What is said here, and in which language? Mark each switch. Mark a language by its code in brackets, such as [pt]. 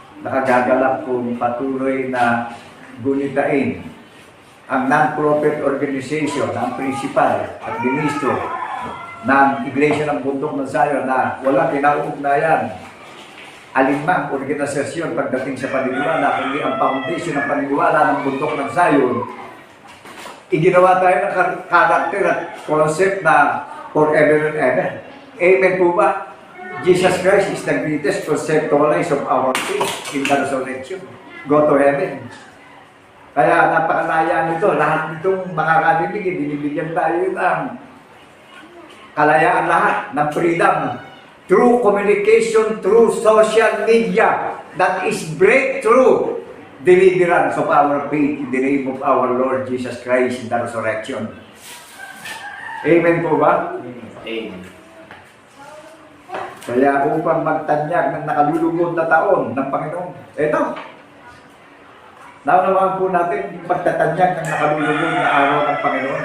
[tl] Nakagagalak kong patuloy na gunitain ang non-profit organization, ang principal at ministro ng Iglesia ng Bundok ng Zion na walang kinauugnayan alinmang organisasyon pagdating sa paniniwala, kundi ang foundation ng paniniwala ng Bundok ng Zion iginawa tayo ng character at concept na [en] forever and ever. [tl] Amen po ba? [en] Jesus Christ is the greatest conceptualize of our faith in the resurrection. Go to heaven. [tl] Kaya napakalaya nito, lahat nitong makakadinig, binibigyan tayo ng kalayaan lahat, ng freedom. [en] Through communication, through social media, that is breakthrough deliverance of our faith in the name of our Lord Jesus Christ in the resurrection. [tl] Amen po ba? Amen. Kaya upang magtanyag ng nakalulugod na taon ng Panginoon, ito, naunawaan po natin yung pagtatanyag ng nakalulugod na araw ng Panginoon.